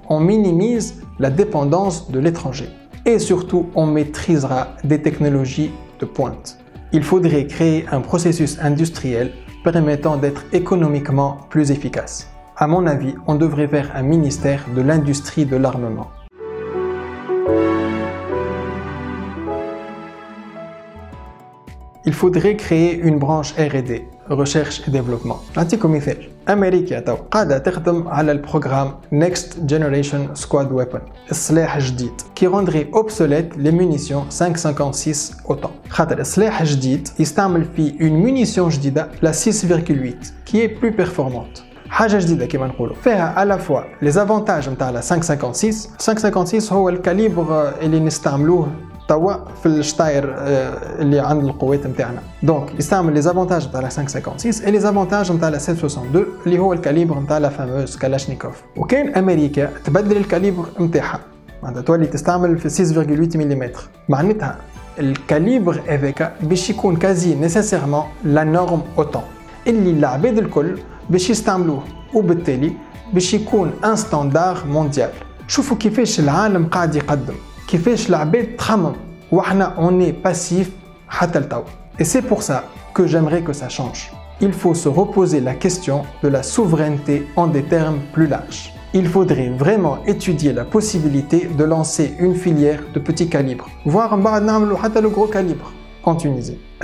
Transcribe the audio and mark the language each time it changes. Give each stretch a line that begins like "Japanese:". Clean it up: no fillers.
French: On minimise la dépendance de l'étranger et surtout on maîtrisera des technologies de pointe. Il faudrait créer un processus industriel permettant d'être économiquement plus efficace. À mon avis, on devrait faire un ministère de l'industrie de l'armement. Il faudrait créer une branche R&D, recherche et développement.
Arabic: نعطيكم مثال. أمريكا تو قاعدة تخدم على البروغرام Next Generation Squad Weapon السلاح الجديد
French: qui rendrait obsolète les munitions 5.56 autant.
Arabic: خاطر السلاح الجديد يستعمل فيه une munition جديدة
French: la 6.8 qui est plus performante.
Arabic: حاجة جديدة كما نقولوا فيها على فوا لي زافونتاج نتاع لا 5.56 هو الكاليبر اللي نستعملوه توا في الشتاير اللي عند القوات نتاعنا. دونك يستعمل لي زافونتاج نتاع لا 5.56 اي لي زافونتاج نتاع لا 7.62 اللي هو الكاليبر نتاع لا فاموز كالاشنيكوف. وكان امريكا تبدل الكاليبر نتاعها معناتها تولي تستعمل في 6.8 ملم معناتها الكاليبر هذاك باش يكون كازي نيسيسيرمون لا نورم اوتون اللي العباد الكل باش يستعملوه وبالتالي باش يكون ان ستاندار مونديال. شوفوا كيفاش العالم قاعد يقدم كيفاش العباد تخمم وحنا اوني باسيف حتى لتو.
French: Et c'est pour ça que j'aimerais que ça change. Il faut se reposer la question de la souveraineté en des termes plus larges. Il faudrait vraiment étudier la possibilité de lancer une filière de petit calibre, voire
Arabic: بعد نعملوا حتى
French: le gros calibre en Tunisie.